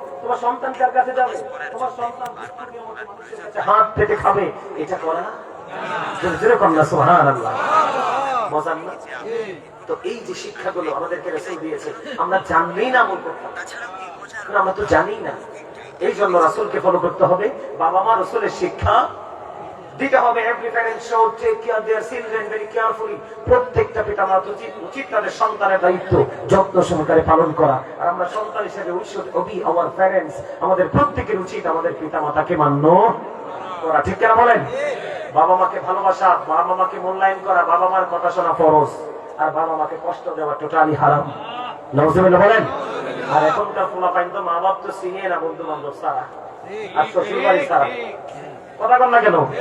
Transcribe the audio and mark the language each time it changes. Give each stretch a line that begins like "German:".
Bangla: তোমার সন্তান কার কাছে যাবে? তোমার সন্তান হাত পেতে খাবে, এটা করা? জোরে কন্যা সুবহানাল্লাহ। মজা না? তো এই যে শিক্ষাগুলো আমাদেরকে রাসূল দিয়েছে, আমরা জানলেই না আমল করতাম, আমরা তো জানি না। এই জন্য রাসূলকে ফলো করতে হবে, বাবা মা রাসূলের শিক্ষা দিতে হবে।
English: Every parent should take care of their children very carefully.
Bangla: প্রত্যেকটা পিতামাতা উচিত তাদের সন্তানের দায়িত্ব যত্ন সহকারে পালন করা। আর আমরা সন্তান হিসেবে
English: we should obey our parents.
Bangla: আমাদের প্রত্যেকের উচিত আমাদের পিতামাতাকে মান্য করা। ঠিক কিনা বলেন? বাবা মাকে ভালোবাসা, বাবা মাকে মূল্যায়ন করা, বাবা মার কথা শোনা ফরজ, আর বাবা মাকে কষ্ট দেওয়া টোটালি হারাম। নাউজুবিল্লাহ বলেন। আর এখনকার পোলাপাইন তো মা বাপ তো চিনে না, বন্ধু বান্ধব ছাড়া আর শ্বশুর বাড়ি ছাড়া। কথা বল না কেন?